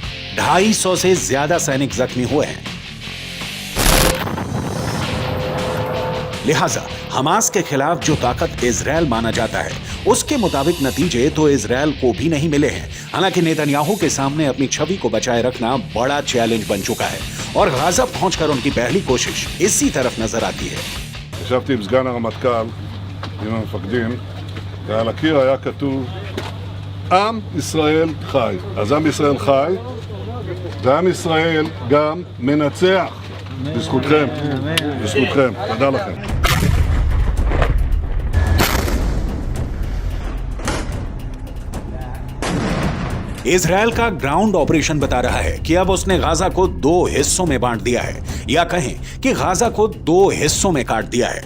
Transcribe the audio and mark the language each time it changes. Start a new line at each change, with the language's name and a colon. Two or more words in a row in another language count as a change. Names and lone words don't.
Hindi: 250 से ज्यादा सैनिक जख्मी हुए हैं। लिहाजा हमास के खिलाफ जो ताकत इजरायल माना जाता है, उसके मुताबिक नतीजे तो इजरायल को भी नहीं मिले हैं। हालांकि नेतन्याहू के सामने अपनी छवि को बचाए रखना बड़ा चैलेंज बन चुका है और गाजा पहुंचकर उनकी पहली कोशिश इसी तरफ नजर आती है।
Hebrew: ישבתי עם סגן הרמטכ"ל, עם המפקדים, ועל הקיר היה כתוב עם ישראל חי. אז עם ישראל חי, ועם ישראל גם מנצח. בזכותכם, בזכותכם. תודה לכם.
Hindi: इजरायल का
English: ground operation
Hindi: बता रहा है कि अब उसने गाजा को 2 हिस्सों में बांट दिया है, या कहें कि गाजा को 2 हिस्सों में काट दिया है।